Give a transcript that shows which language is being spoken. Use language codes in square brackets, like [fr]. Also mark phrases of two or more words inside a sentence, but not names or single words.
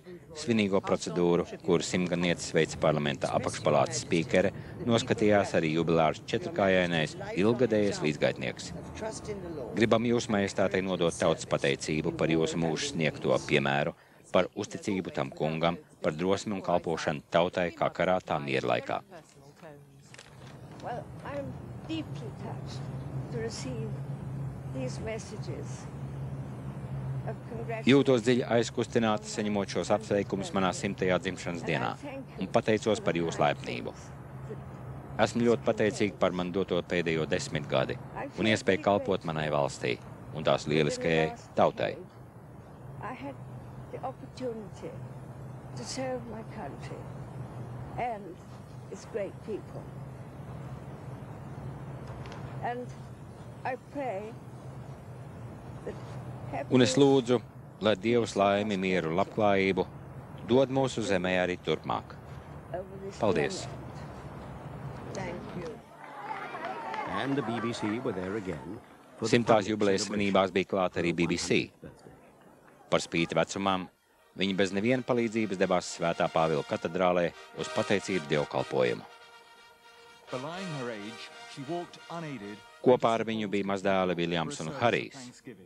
[lv] Svinīgo procedūru, kuru simtgadnieces veica parlamenta apakšpalātas spīkere, noskatījās arī jubilārs četrkājainais ilgadējies līdzgaitnieks. Gribam jūs, majestātei, nodot tautas pateicību par jūsu mūžu sniegto piemēru, par uzticību tam kungam, par drosmi un kalpošanu tautai kā karā tā miera laikā. [en] Well, I'm deeply touched to receive these messages of congratulations. [lv] Jūtos dziļi aizkustināti, saņemot šos apsveikumus manā 100. dzimšanas dienā, un pateicos par jūsu laipnību. Esmu ļoti pateicīgi par man doto pēdējo 10 gadi un iespēju kalpot manai valstī un tās lieliskajai tautai. [en] I had the opportunity to serve my country and its great people. And I pray that [lv] Un es lūdzu, lai Dievs laimi, mieru un labklājību dod mūsu zemē arī turpmāk. Paldies! [en] And the BBC were there again. [lv] 100. jubilejas svinībās bija klāta arī BBC. Par spīti vecumam, viņi bez neviena palīdzības devās Svētā Pāvila katedrālē uz pateicību dievkalpojumu. Kopā ar viņu bija mazdēli Viljams un Harijs.